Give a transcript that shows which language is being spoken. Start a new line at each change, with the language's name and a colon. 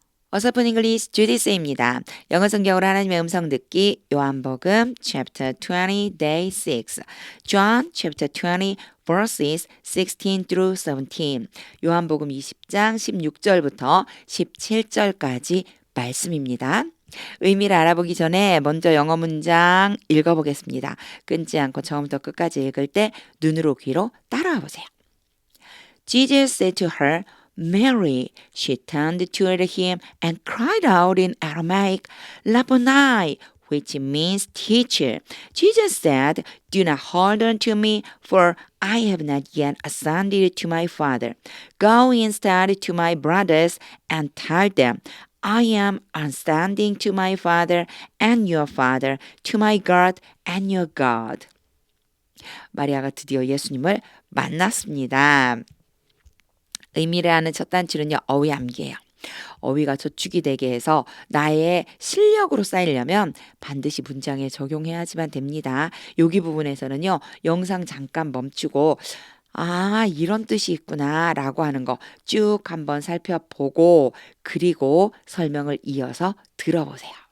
Korean: 어서픈 잉글리시 주디스입니다. 영어 성경으로 하나님의 음성 듣기 요한복음
English: chapter 20 day 6 John chapter 20 verses 16 through 17
Korean: 요한복음 20장 16절부터 17절까지 말씀입니다. 의미를 알아보기 전에 먼저 영어 문장 읽어보겠습니다. 끊지 않고 처음부터 끝까지 읽을 때 눈으로 귀로 따라와 보세요.
English: Jesus said to her, Mary. She turned toward him and cried out in Aramaic, Rabboni, which means teacher. Jesus said, Do not hold on to me, for I have not yet ascended to my Father. Go instead to my brothers and tell them, I am ascending to my Father and your Father, to my God and your God.
Korean: 마리아가 드디어 예수님을 만났습니다. 의미를 하는 첫 단추는요, 어휘 암기예요. 어휘가 저축이 되게 해서 나의 실력으로 쌓이려면 반드시 문장에 적용해야지만 됩니다. 여기 부분에서는요, 영상 잠깐 멈추고 이런 뜻이 있구나 라고 하는 거 쭉 한번 살펴보고 그리고 설명을 이어서 들어보세요.